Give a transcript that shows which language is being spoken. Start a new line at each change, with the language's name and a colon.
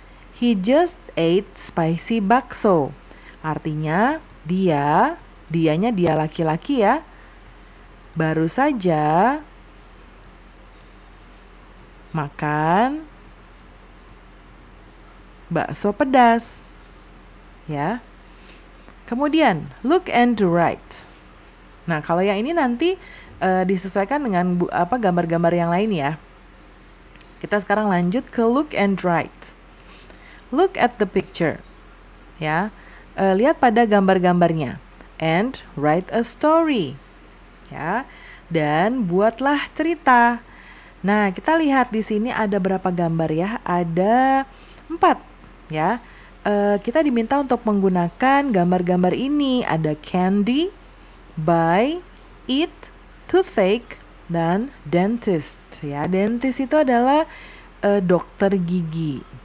English: He just ate spicy bakso.
Indonesian: Artinya dianya dia laki-laki ya, baru saja makan bakso pedas. Ya. Kemudian
English: look and write.
Indonesian: Nah, kalau yang ini nanti disesuaikan dengan gambar-gambar yang lain ya. Kita sekarang lanjut ke
English: look and write. Look at the picture. Ya.
Indonesian: Lihat pada gambar-gambarnya
English: and write a story.
Indonesian: Ya. Dan buatlah cerita. Nah, kita lihat di sini ada berapa gambar ya? Ada 4 ya. Kita diminta untuk menggunakan gambar-gambar ini. Ada
English: candy, buy, eat, toothache,
Indonesian: dan
English: dentist.
Indonesian: Ya, dentist itu adalah dokter gigi.